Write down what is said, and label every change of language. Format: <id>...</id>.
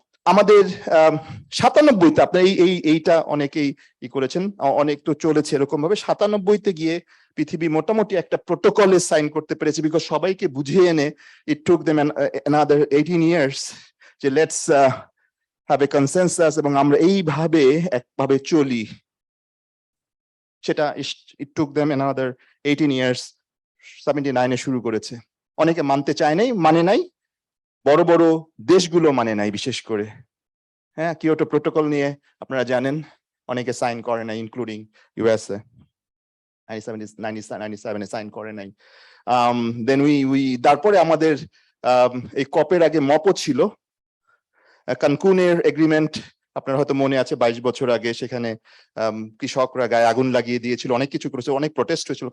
<bn>আমাদের 97তে আপনার এইটা অনেকেই করেছেন, অনেক তো চলেছে এরকম ভাবে। 97তে গিয়ে পৃথিবী মোটামুটি একটা প্রোটোকলে সাইন করতে পেরেছে, বিকজ সবাইকে বুঝিয়ে এনে ইট টুক দেম another 18 years যে লেটস</bn> <en>have a consensus,</en> <bn>এবং আমরা এইভাবে একভাবে চলি। সেটা</bn> <en>it took them another 18 years,</en> <bn>79 এ শুরু করেছে। অনেকে মানতে চায় নাই, মানে নাই, বড় বড় দেশগুলো মানে নাই বিশেষ করে। হ্যাঁ, কিয়োটো প্রোটোকল নিয়ে আপনারা জানেন অনেকে সাইন করে নাই, ইনক্লুডিং ইউএসএ 97 সাইন করে নাই। দেন উই তারপরে আমাদের এই কপের আগে মপও ছিল, কানকুনের এগ্রিমেন্ট আপনার হয়তো মনে আছে, 22 বছর আগে সেখানে কৃষকরা গায়ে আগুন লাগিয়ে দিয়েছিল, অনেক কিছু করেছে, অনেক প্রোটেস্ট হয়েছিল।</bn>